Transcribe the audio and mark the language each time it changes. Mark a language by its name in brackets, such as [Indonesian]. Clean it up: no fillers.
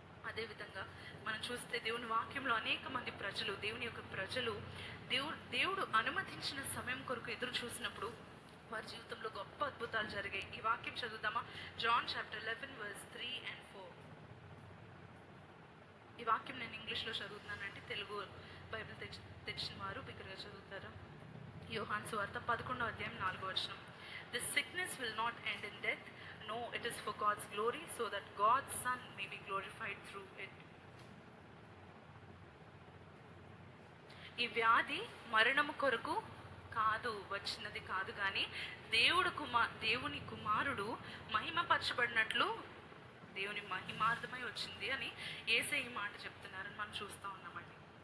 [Telugu] అదేవిధంగా మనం చూస్తే దేవుని వాక్యంలో అనేక మంది ప్రజలు, దేవుని యొక్క ప్రజలు దేవుడు అనుమతించిన సమయం కొరకు ఎదురు చూసినప్పుడు వారి జీవితంలో గొప్ప అద్భుతాలు జరిగాయి. ఈ వాక్యం చదువుతామా? [English] John chapter 11 verse 3 and 4. [Telugu] ఈ వాక్యం నేను ఇంగ్లీష్లో చదువుతున్నానంటే, తెలుగు బైబిల్ తెచ్చిన వారు బిగ్గరగా చదువుతారా? యోహాను సువార్త 11వ అధ్యాయం 4వ వచనం. [English] This sickness will not end in death. No, it is for God's glory, so that God's Son may be glorified through it. [Telugu] ఈ వ్యాధి మరణము కొరకు కాదు వచ్చినది కాదు, కానీ దేవుని కుమారుడు మహిమపరచబడినట్లు దేవుని మహిమార్థమై వచ్చింది అని యేసయ్య ఈ మాట చెప్తున్నారని మనం చూస్తూ ఉన్నామండి.